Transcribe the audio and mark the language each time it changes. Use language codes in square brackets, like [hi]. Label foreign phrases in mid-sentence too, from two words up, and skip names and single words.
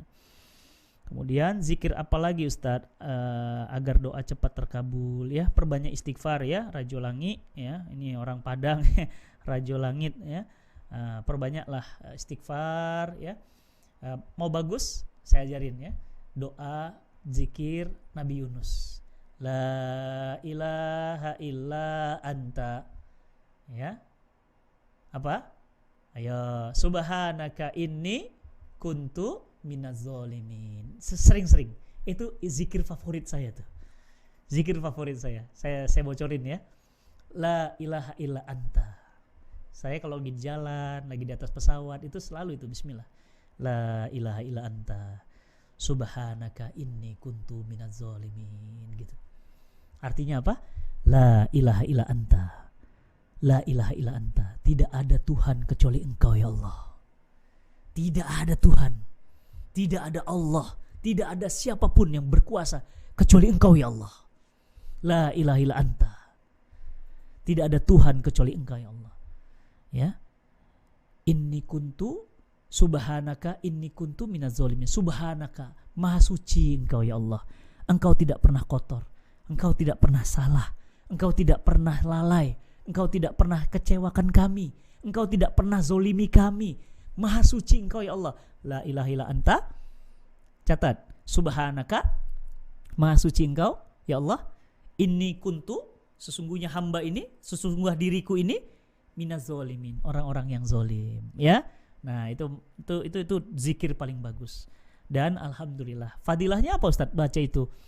[id] Kemudian zikir apa lagi Ustadz agar doa cepat terkabul ya? Perbanyak istighfar ya, Rajo Langit ya, ini orang Padang Rajo Langit ya. Perbanyaklah istighfar ya. Mau bagus saya ajarin ya, doa zikir Nabi Yunus, [ar] لا إله إلا أنت [id] ya, apa, ayo [ar] سبحانك إني كنت من الظالمين. [id] Sering-sering itu zikir favorit saya tuh, zikir favorit saya bocorin ya, [ar] لا إله إلا أنت. [id] Saya kalau lagi di jalan, lagi di atas pesawat itu selalu itu bismillah, [ar] لا إله إلا أنت سبحانك إني كنت من الظالمين [id] gitu. Artinya apa? [ar] لا إله إلا أنت. لا إله إلا أنت. [id] Tidak ada Tuhan kecuali Engkau ya Allah. Tidak ada Tuhan. Tidak ada Allah. Tidak ada siapapun yang berkuasa kecuali Engkau ya Allah. [ar] لا إله إلا أنت. [id] Tidak ada Tuhan kecuali Engkau ya Allah. Ya. [ar] إني كنت سبحانك إني كنت من الظالمين. [id] Subhanaka, maha suci Engkau ya Allah. Engkau tidak pernah kotor, Engkau tidak pernah salah, Engkau tidak pernah lalai, Engkau tidak pernah kecewakan kami, Engkau tidak pernah zolimi kami. Maha suci Engkau ya Allah. [ar] لا إله إلا أنت. [id] Catat, subhanaka, maha suci Engkau ya Allah. [ar] إني كنت, [id] sesungguhnya hamba ini, sesungguhnya diriku ini [ar] من الظالمين, [id] orang-orang yang zolim ya. Nah, itu zikir paling bagus. Dan alhamdulillah, fadilahnya apa Ustadz baca itu?